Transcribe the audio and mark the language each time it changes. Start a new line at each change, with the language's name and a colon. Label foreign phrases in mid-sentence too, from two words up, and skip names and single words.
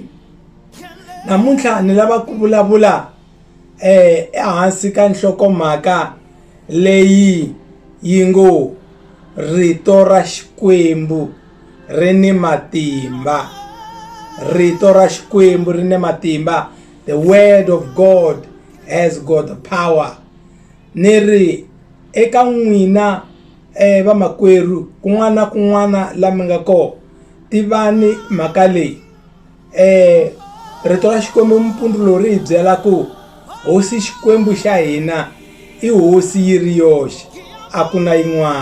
Tsonga: Namuntlha ni lava ku vulavula ehansi ka nhlokomhaka leyi yi ngo rito ra Xikwembu ri ni matimba. Rito ra Xikwembu ri ni matimba.
English: The word of God has got power.
Tsonga: Ni ri eka n'wina vamakwerhu kun'wana la mi nga kona, tivani mhaka leyi. Rito ra Xikwembu mpundzu lowu ri hi byela ku hosi Xikwembu xa hina i hosi yi ri yoxe, a ku na yin'wana.